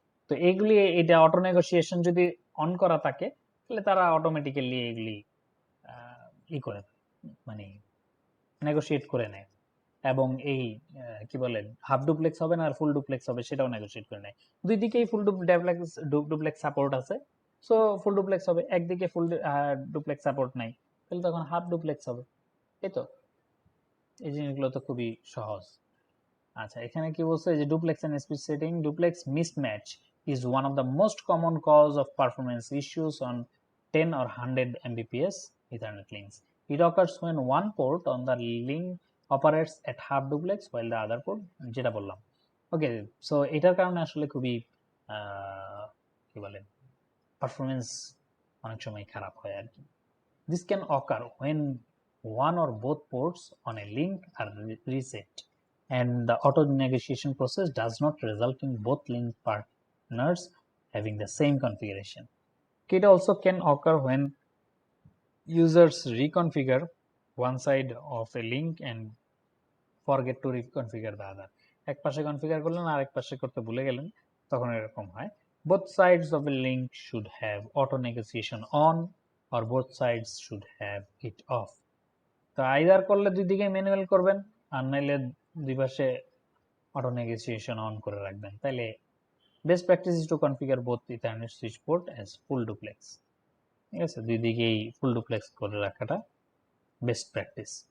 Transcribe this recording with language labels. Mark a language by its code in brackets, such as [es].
[bn] তো এইগুলি, এটা অটো নেগোসিয়েশন যদি অন করা থাকে তাহলে তারা অটোমেটিক্যালি এগুলি করে, মানে নেগোশিয়েট করে নেয়। এবং এই কি বলে হাফ ডুপ্লেক্স হবে না আর ফুল ডুপ্লেক্স হবে সেটাও নেগোশিয়েট করে নেয়। দুই দিকেই ফুল ডুপ্লেক্স সাপোর্ট আছে, সো ফুল ডুপ্লেক্স হবে। একদিকে ফুল ডুপ্লেক্স সাপোর্ট নাই, তাহলে তখন হাফ ডুপ্লেক্স হবে। এই তো, এই জিনিসগুলো তো খুবই সহজ। আচ্ছা, এখানে কি বলছে যে [en] Duplex and speed setting, duplex mismatch is one of the most common cause of performance issues on 10 or 100 Mbps Ethernet links. It occurs when one port on the link operates at half duplex while the other port, [bn] যেটা বললাম। ওকে, so এটার কারণে আসলে খুবই কি বলে performance অনেক সময় খারাপ হয় আর কি। [en] This can occur when one or both ports on a link are reset and the auto negotiation process does not result in both link partners having the same configuration. It also can occur when users reconfigure one side of a link and forget to reconfigure the other. [bn] এক পাশে configure করলেন আর এক পাশে করতে ভুলে গেলেন, তখন এরকম হয়। [en] Both sides of a link should have auto negotiation on or both sides should have it off. [bn] তো আইদার করলে দুই দিকে ম্যানুয়াল করবেন, আর নাইলে দুই পাশে অটো নেগোসিয়েশন অন করে রাখবেন। [en] তাইলে best practice is to configure both Ethernet switch port as full duplex. [bn] ঠিক আছে, দুই দিকেই ফুল ডুপ্লেক্স করে রাখাটা বেস্ট প্র্যাকটিস।